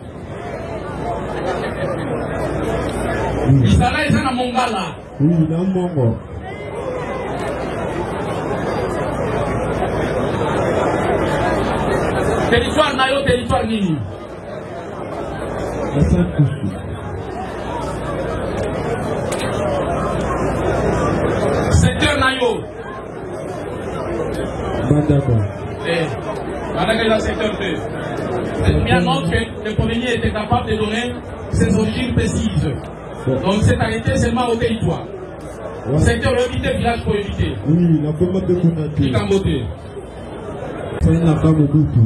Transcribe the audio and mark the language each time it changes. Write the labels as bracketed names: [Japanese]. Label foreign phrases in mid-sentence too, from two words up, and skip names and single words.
[French] Misala est dans Mongala. Oui, dans Mongo. Territoire Nayo, territoire Nini. La Sainte-Couche. Secteur Nayo. Bandaka. Bandaka est dans le secteur 2. C'est bien note que le premier était capable de donner ses origines précises. Donc c'est arrêté seulement au territoire. Ouais. Secteur éviter, village pour éviter. Oui, la commande de Kounaté. Ikambote. Ça n'a pas beaucoup.